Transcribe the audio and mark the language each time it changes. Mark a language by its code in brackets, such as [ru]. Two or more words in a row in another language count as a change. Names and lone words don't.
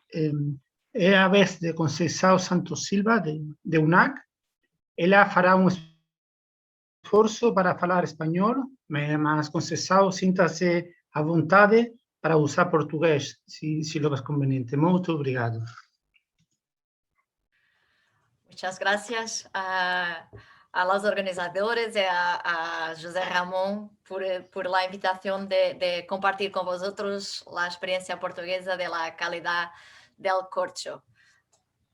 [pt] É a vez de Conceição Santos Silva, de UNAC. Ela fará um esforço para falar espanhol, mas Conceição, sinta-se à vontade para usar português, [es] se lo ves conveniente. [pt] Muito obrigado. [es] Muchas gracias a los organizadores y a José Ramón por la invitación de compartir con vosotros la experiencia portuguesa de la calidad del corcho.